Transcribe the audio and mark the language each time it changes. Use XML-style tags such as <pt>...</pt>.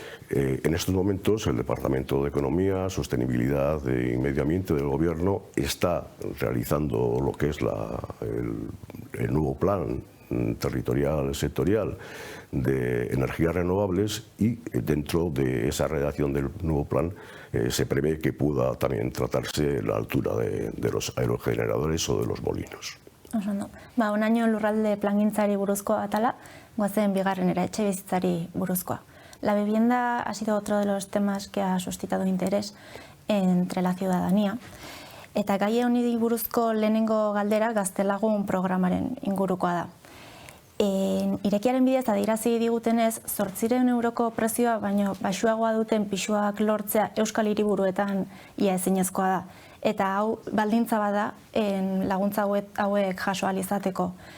<es>En estos momentos el Departamento de Economía, Sostenibilidad y Medio Ambiente del Gobierno está realizando lo que es el nuevo plan territorial sectorial de energías renovables, y dentro de esa redacción del nuevo plan se prevé que pueda también tratarse la altura de los aerogeneradores o de los molinos.</es> <eu>Un año lurralde plangintzari buruzkoa atala, goazen bigarrenera etxebizitzari buruzkoa.</eu> <es>La vivienda ha sido otro de los temas que ha suscitado interés entre la ciudadanía.</es> <eu>Eta gai honi buruzko lehenengo galdera Gaztelagun programaren ingurukoa da. Irekiaren bidez adierazi digutenez, 800 euroko prezioa baino baxuagoa duten pisuak lortzea Euskal Hiriburuetan ia ezinezkoa da. Eta hau baldintza bada laguntza hauek jaso ahal izateko.</eu>